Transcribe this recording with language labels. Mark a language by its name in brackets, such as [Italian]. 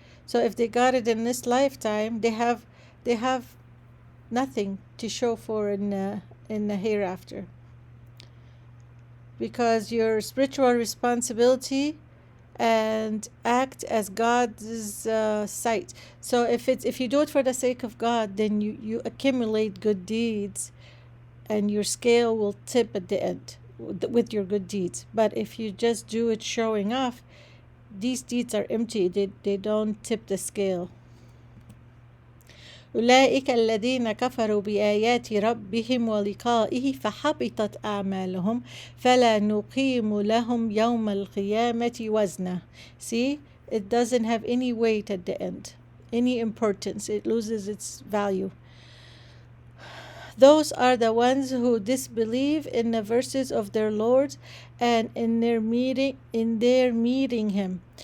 [English] So if they got it in this lifetime, they have nothing to show for in the hereafter, because your spiritual responsibility and act as God's sight. So if you do it for the sake of God, then you accumulate good deeds, and your scale will tip at the end with your good deeds. But if you just do it showing off, these deeds are empty. They don't tip the scale. [Arabic] أولئك الذين كفروا بآيات ربهم ولقائه فحبطت أعمالهم فلا نقيم لهم يوم القيامة وزنا. [English] See, it doesn't have any weight at the end, any importance. It loses its value. Those are the ones who disbelieve in the verses of their Lord and in their meeting him.